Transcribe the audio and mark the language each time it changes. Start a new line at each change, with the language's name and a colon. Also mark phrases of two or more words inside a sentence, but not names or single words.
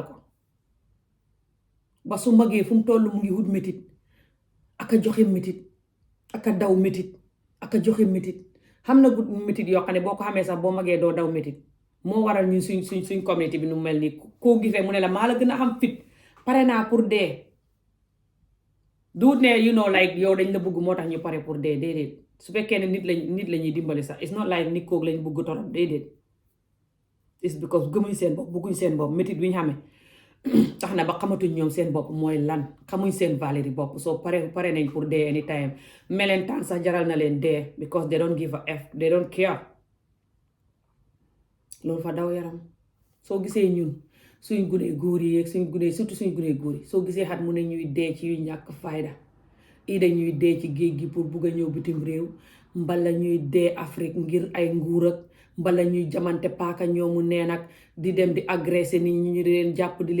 Wolof: ko ba su magee fu mu toll mu ngi wut métit aka joxe métit aka daw métit aka joxe métit xam na gut métit yoo xam ne boo ko xamee sax boo magee doo daw métit moo waral ñun suñ communauté bi nu mel nii koo gisee mu ne la maa la gën a xam fit pare naa pour dee duut ne like yow dañ la bëgg moo tax ñu pare pour dee déedéet su fekkee ne nit la ñuy dimbali sax
English: it's not like
Wolof: nit koog lañ bëgg torop déedéet
English: it's because
Wolof: gëmuñ seen bopp bëgguñ seen bopp métit bi ñu xamee tax na ba xamatuñ ñoom seen bopp mooy lan xamuñ seen valeur yi bopp soo pare nañ pour dee anytime melentaan sax jaral na leen dee
English: because they don't give a f they don't care
Wolof: loolu fa daw yaram soo gisee ñun suñ gune góor yi ak suñ gune surtout suñ gune góor yi soo gisee xat mu ne ñuy dee ci yu ñàkk fayda ida ñuy dee ci géej gi pour bugg a ñëw bitim réew mbala ñuy dee Afrique ngir ay nguur ak mbala ñuy jamante paaka ñoomu neen ak di dem di agressé nit ñi ñu di leen jàpp di